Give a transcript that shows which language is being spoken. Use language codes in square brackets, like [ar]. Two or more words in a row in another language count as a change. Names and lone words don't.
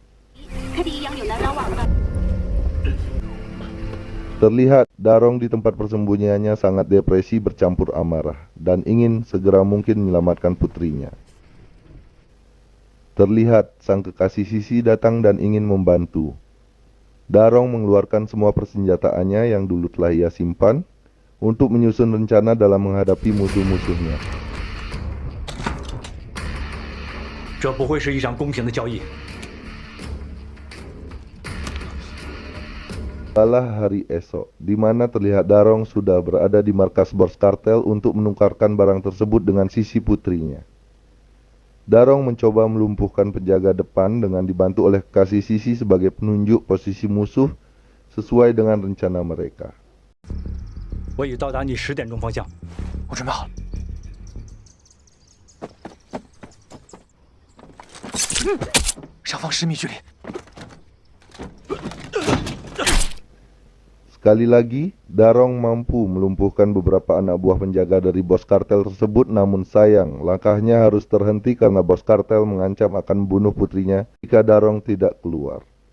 [id] Terlihat Darong di tempat persembunyiannya sangat depresi bercampur amarah dan ingin segera mungkin menyelamatkan putrinya. Terlihat sang kekasih Sisi datang dan ingin membantu. Darong mengeluarkan semua persenjataannya yang dulu telah ia simpan untuk menyusun rencana dalam menghadapi musuh-musuhnya. [zh] 这不会是一场公平的交易。 [id] Balah hari esok, di mana terlihat Darong sudah berada di markas bos kartel untuk menukarkan barang tersebut dengan Sisi putrinya. Darong mencoba melumpuhkan penjaga depan dengan dibantu oleh kekasih Sisi sebagai penunjuk posisi musuh sesuai dengan rencana mereka. [zh] 我已到达你10点钟方向，我准备好了。上方10米距离。 [id] Sekali lagi, Darong mampu melumpuhkan beberapa anak buah penjaga dari bos kartel tersebut, namun sayang, langkahnya harus terhenti karena bos kartel mengancam akan membunuh putrinya jika Darong tidak keluar.